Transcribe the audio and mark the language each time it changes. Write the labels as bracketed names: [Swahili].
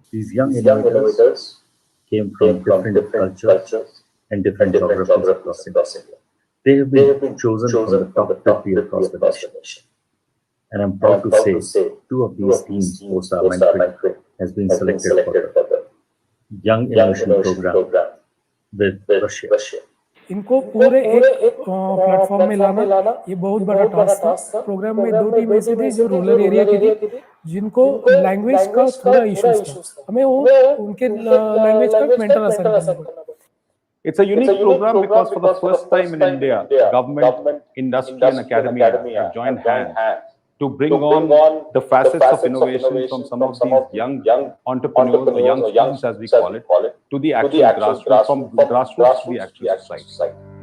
[English] These young innovators came from different cultures and different geographies across India. They have been chosen from the top 50 across the nation. And I'm proud to say 2 of these teams post our mentoring has been selected for the Young Innovation Program with Russia. [Hindi] इनको पूरे एक platform में लाना ये बहुत बड़ा task था. Programme में 2 टीम ऐसी थी जो रूरल एरिया की थी, जिनको लैंग्वेज का थोड़ा इश्यूज था. हमें वो उनके लैंग्वेज का मेंटर असाइन करना पड़ा. [English] It's a unique program because for the first time in India, government, industry, and academia have joined hands to bring on the facets of innovation from some of these young entrepreneurs or young students, as we call it, to the actual grassroots, from grassroots to the actual society.